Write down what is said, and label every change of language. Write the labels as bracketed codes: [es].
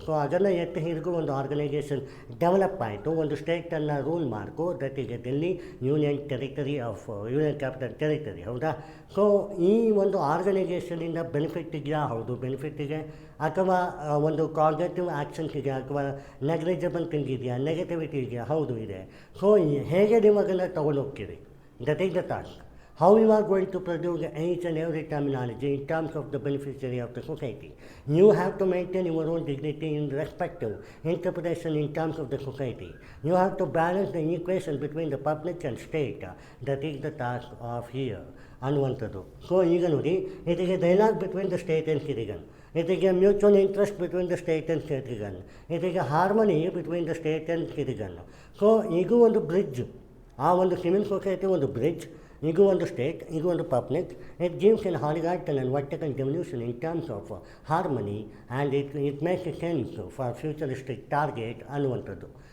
[kn] So ಅದನ್ನು ಎತ್ತಿ ಹಿಡಿದು ಒಂದು ಆರ್ಗನೈಜೇಷನ್ ಡೆವಲಪ್ ಆಯಿತು, ಒಂದು ಸ್ಟೇಟನ್ನು ರೂಲ್ ಮಾಡ್ಕೊ, ದಟ್ ಈಗ Delhi union territory of union capital territory. ಹೌದಾ? ಸೊ ಈ ಒಂದು ಆರ್ಗನೈಜೇಷನಿಂದ ಬೆನಿಫಿಟ್ ಇದೆಯಾ? ಹೌದು, ಬೆನಿಫಿಟ್ ಇದೆ. ಅಥವಾ ಒಂದು ಕಾಗ್ನೇಟಿವ್ ಆ್ಯಕ್ಷನ್ಸ್ ಇದೆಯಾ ಅಥವಾ ನೆಗ್ಲಿಜಿಬಲ್ ಥಿಂಗ್ ಇದೆಯಾ, ನೆಗೆಟಿವಿಟಿ ಇದೆಯಾ? ಹೌದು ಇದೆ. ಸೊ ಹೇಗೆ ನೀವು ಅದನ್ನು ತಗೊಂಡು ಹೋಗ್ತೀರಿ, [en] That is the task. How you are going to produce each and every terminology in terms of the beneficiary of the society. You have to maintain your own dignity in respective interpretation in terms of the society. You have to balance the equation between the public and state. That is the task of here. ಅನ್ನುವಂಥದ್ದು. So [kn] ಈಗ ನೋಡಿ, [en] It is a dialogue between the state and citizen. It is a mutual interest between the state and citizen. It is a harmony between the state and citizen. [kn] So ಇದು ಒಂದು bridge, [en] ಆ ಒಂದು civil society ಒಂದು ಬ್ರಿಡ್ಜ್. [kn] ಇದು ಒಂದು state, ಇದು ಒಂದು public. [en] It gives an horizontal and vertical devolution in terms of harmony and it makes a sense for futuristic target ಅನ್ನುವಂಥದ್ದು.